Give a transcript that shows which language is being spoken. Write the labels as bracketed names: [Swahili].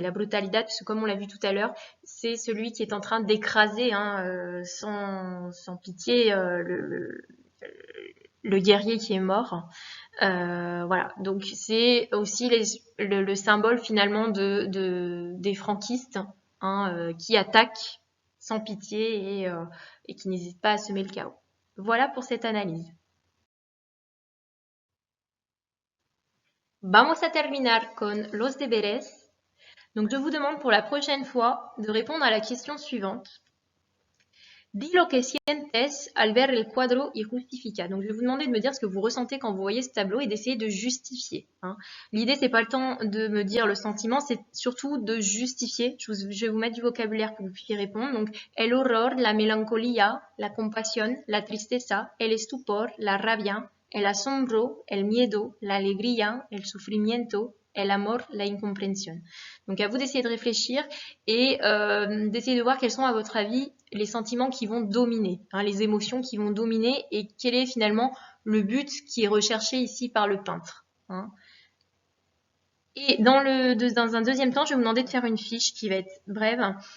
[French] La brutalité, parce que comme on l'a vu tout à l'heure, c'est celui qui est en train d'écraser, hein, sans pitié le guerrier qui est mort. Voilà, donc c'est aussi le symbole finalement des franquistes, hein, qui attaquent sans pitié et qui n'hésitent pas à semer le chaos. Voilà pour cette analyse. [Spanish] Vamos a terminar con los deberes. [French] Donc je vous demande pour la prochaine fois de répondre à la question suivante. [Spanish] Di lo que sientes al ver el cuadro y justifica. [French] Donc je vais vous demander de me dire ce que vous ressentez quand vous voyez ce tableau et d'essayer de justifier. Hein. L'idée, c'est pas le temps de me dire le sentiment, c'est surtout de justifier. Je vais vous mettre du vocabulaire pour que vous puissiez répondre. [Spanish] Donc el horror, la melancolía, la compasión, la tristeza, el estupor, la rabia, el asombro, el miedo, la alegría, el sufrimiento, el amor, la incompréhension. [French] Donc à vous d'essayer de réfléchir et d'essayer de voir quels sont à votre avis les sentiments qui vont dominer, hein, les émotions qui vont dominer et quel est finalement le but qui est recherché ici par le peintre. Hein. Et dans un deuxième temps, je vais vous demander de faire une fiche qui va être brève.